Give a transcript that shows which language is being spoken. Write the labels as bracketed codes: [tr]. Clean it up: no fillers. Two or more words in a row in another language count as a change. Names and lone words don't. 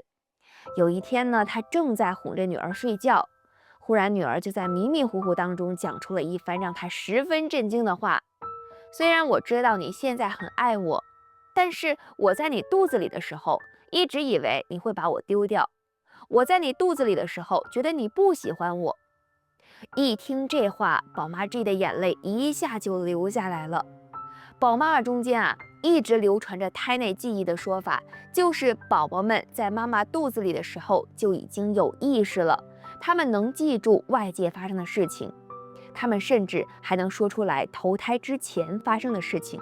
[zh] 有一天呢，她正在哄着女兒睡覺，忽然女兒就在迷迷糊糊當中講出了一番讓她十分震驚的話：“雖然我知道你現在很愛我，但是我在你肚子裡的時候，一直以為你會把我丟掉。我在你肚子裡的時候，覺得你不喜歡我。” 一聽這話，寶媽 G 的眼淚一下就流下來了。寶媽媽中間一直流傳着胎內記憶的說法，就是寶寶們在媽媽肚子裡的時候就已經有意識了，他們能記住外界發生的事情，他們甚至還能說出來投胎之前發生的事情。